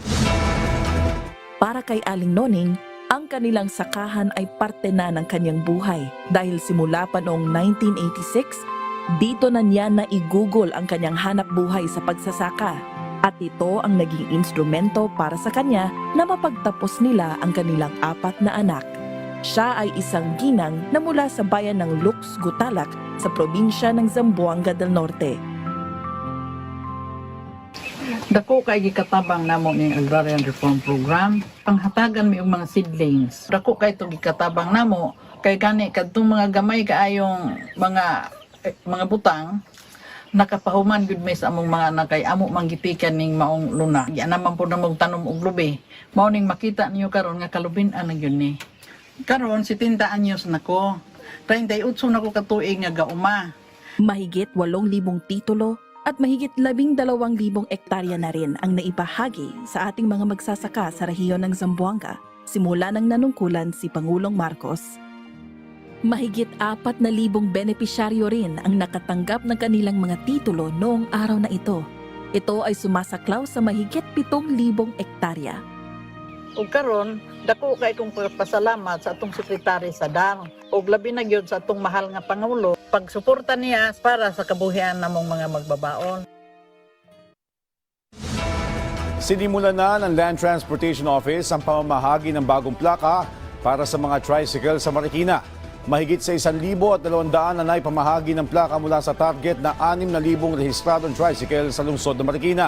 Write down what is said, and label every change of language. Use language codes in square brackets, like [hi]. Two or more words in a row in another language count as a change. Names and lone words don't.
[tl] Para kay Aling Noning, ang kanilang sakahan ay parte na ng kanyang buhay dahil simula pa noong 1986, dito na niya naigugol ang kanyang hanap buhay sa pagsasaka at ito ang naging instrumento para sa kanya na mapagtapos nila ang kanilang 4 na anak. Siya ay isang ginang na mula sa bayan ng Lux, Gutalak sa probinsya ng Zamboanga del Norte. [ceb] Dako kay gikatabang namo ning Agrarian Reform Program, panghatagan mi og mga seedlings. Dako kay to gikatabang namo kay gani kadtong mga gamay kaayong mga butang nakapahuman gud may sa among mga anak kay amo manggitikan ning maong luna. Gi naman pud namong tanom og lubi. Mao ning makita niyo karon nga kalubin-an na gyud ni. Karon 70 anyos nako. 38 nako katuig nga gauma. [tl] Mahigit 8,000 titulo at mahigit 12,000 ektarya na rin ang naipahagi sa ating mga magsasaka sa rehiyon ng Zamboanga simula ng nanungkulan si Pangulong Marcos. Mahigit 4,000 benepisyaryo rin ang nakatanggap ng kanilang mga titulo noong araw na ito. Ito ay sumasaklaw sa mahigit 7,000 ektarya. [ceb] Ug karon dako kay kong pasalamat sa atong sekretary sa DAR ug labi na gyud sa atong mahal nga pangulo pagsuporta niya para sa kabuhian namong mga magbabaon. [tl] Sinimulan na ng Land Transportation Office ang pamamahagi ng bagong plaka para sa mga tricycle sa Marikina. Mahigit sa 1,200 na naipamahagi ng plaka mula sa target na 6,000 rehistradong tricycle sa lungsod ng Marikina.